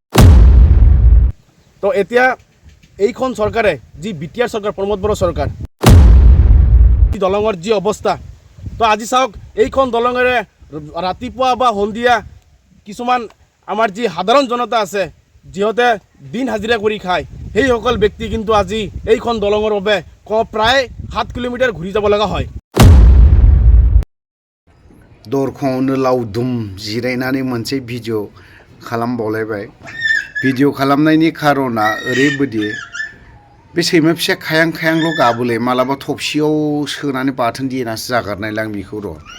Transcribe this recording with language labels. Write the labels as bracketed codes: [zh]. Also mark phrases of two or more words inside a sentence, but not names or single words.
[as] তো এতিয়া এইখন চৰকাৰে যি বিটিআৰ চৰকাৰ প্ৰমোদ বড়ো চৰকাৰ দলঙৰ যি অৱস্থা, তো আজি চাওক এইখন দলঙেৰে ৰাতিপুৱা বা সন্ধিয়া কিছুমান আমাৰ যি সাধাৰণ জনতা আছে যিহঁতে দিন হাজিৰা কৰি খায় সেইসকল ব্যক্তি কিন্তু আজি এইখন দলঙৰ বাবে প্ৰায় 7 কিলোমিটাৰ ঘূৰি যাব লগা হয়। [brx] दरखंआवनो लावदुम जिरायनानै मोनसे भिडिअ खालामबावलायबाय। भिडिअ खालामनायनि खारना ओरैबायदि बे सैमा फिसा खायां खायांल' गाबोलै मालाबा थबसियाव सोनानै बाथोन देनासो जागारनायलां बेखौ र'।